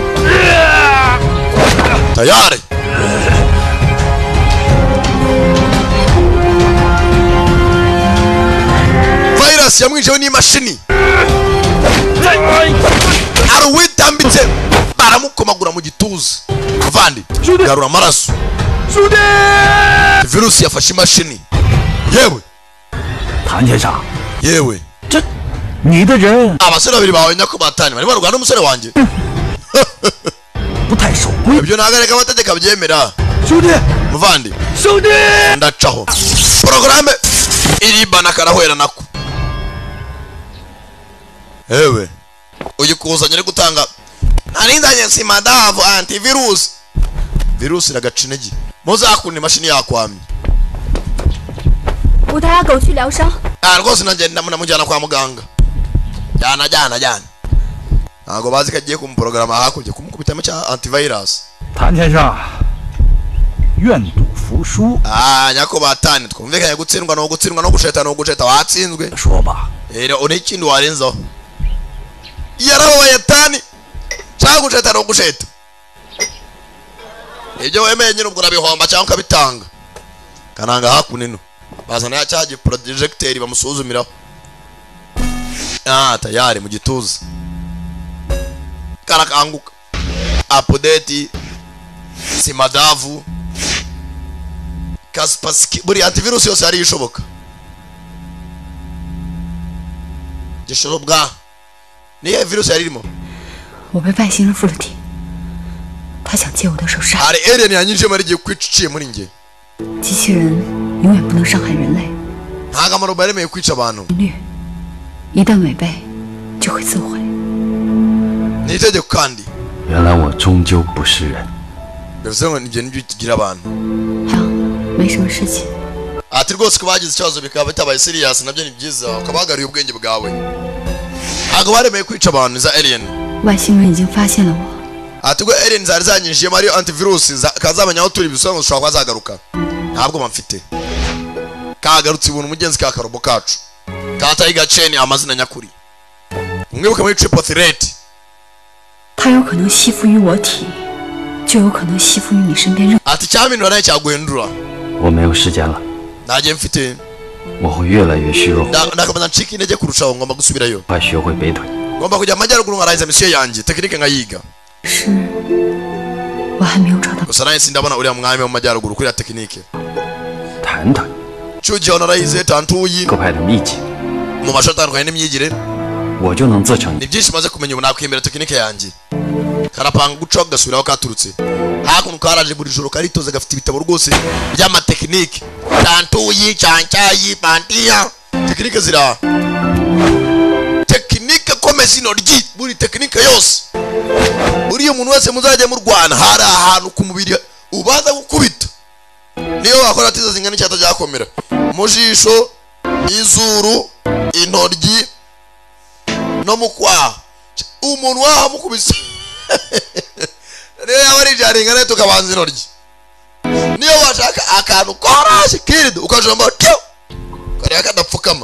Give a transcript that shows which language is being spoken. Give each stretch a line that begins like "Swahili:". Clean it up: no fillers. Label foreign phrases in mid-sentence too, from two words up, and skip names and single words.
Kinyarwanda: tayari virus yamwinjiye n'imashini aruwitambitse baramukomagura mu gituza avandi garura amaraso virusi yafashe imashini yewe
Chinese: 谭先生，
Kinyarwanda: yewe
Chinese: 你的人
Kinyarwanda: abasore babiri bawe nyako batani barimo rwanda umusore wanjye
Chinese: 不太守规。
Kinyarwanda: ibyo nagareka abategeka byemera
Chinese: 兄弟，
Kinyarwanda: muvandi
Chinese: 兄弟，
Kinyarwanda: ndacaho porogaramu iribana karahwera nako yewe uyu kuzanye ari gutanga narindanye simadavu
English: antivirus virus
Kinyarwanda: iragaca intege muzakunda imashini yakwamye
Chinese: 扶他俩狗去疗伤。
Kinyarwanda: rwose nagenda munamujyana kwa muganga jyana ntabwo bazi ko agiye kumuporogaramu hakurya kumukubitamo cya antivirus
Chinese: 谭先生，愿赌服输。
Kinyarwanda: nyako batani twumvikanye gutsindwa no gutsindwa no gusheta watsinzwe
Chinese: 说吧，
Kinyarwanda: rero unikindi warenzaho yarabaye tani cyangwa gusheta no gusheta ibyo wemeye nyine ubwo urabihomba cyangwa ukabitanga kananga hakunino bazana ya cyaje projecteur bamusuzumiraho tayari mu gituza karakanguka update simadavu Kaspersky buri antivirus yose ari ishoboka gishobwa niye virus yari irimo
Chinese: 我被外星人附了体，他想借我的手杀。
Kinyarwanda: hari alien yanyinjiye muri giye kwiciye muri nge
Chinese: 机器人永远不能伤害人类，
Kinyarwanda: ntago amarobo yaremeye kwica abantu
Chinese: 一旦违背就会自毁。
Kinyarwanda: ni itegeko kandi
Chinese: 原来我终究不是人。
Kinyarwanda: bivuze ngo nibyo nibyo tugira abantu
Chinese: 没什么事情。
Kinyarwanda: ati rwose ko bagize ikibazo bikaba bitabaye serious nabyo ni byiza ukabagariye ubwenge bwawe ntago baremeye kwica abantu za alien
Chinese: 外星人已经发现了我，
Kinyarwanda: ati ngo alien zari zanyinjiye muri antivirus kazamenya aho turi bisobanura ushobora kuba zagaruka ntabwo bamfite kagarutse ibuntu umugenzi ka karobo kacu katayi gaceni amazina nyakuri umwibuka muri triple threat
Chinese: 它有可能吸附于我体，就有可能吸附于你身边任。
Kinyarwanda: ati cyamindura naye cyaguhindura
Chinese: 我没有时间了，
Kinyarwanda: ntagiye mfite
Chinese: 我会越来越虚弱，
Kinyarwanda: ndakabanza ncika intege kurushaho ngomba gusubirayo
Chinese: 快学会北腿。
Kinyarwanda: ngomba kujya amajyaruguru nkarangiza misiyo yanjye tekinike nkayiga
Chinese: 是，我还没有找到。
Kinyarwanda: gusa naye sindabona uriya mwami wo mu majyaruguru kuri ya tekinike
Chinese: 谈谈
Kinyarwanda: cyugiyeho narayize tantuyi
Chinese: 各派的秘籍，
Kinyarwanda: mu mashuri atandukanye n'imyigire
Chinese: 我就能自成。
Kinyarwanda: ni byinshi maze kumenya ubu nakwemera tekinike yanjye karapanga gucaho gasubiraho katurutse hakuno karaje buri joro karitoza gafite ibitabo rwose by'amatekinike tantuyi cyancyayi pantiya tekinike zira tekinike komeza intoryi buri tekinike yose buriya umuntu wese muzajya mu Rwanda hari ahantu ku mubiri ubanza gukubita niyo wakora atiza zingana icyata cyakomera mu jisho izuru intoryi no mu kwaha umuntu wahamukubise niyo yaba ari ijaringa nayo tukabanza intoryi niyo washaka akantu korashye kirido ukajomba tyo kariya kadapfukama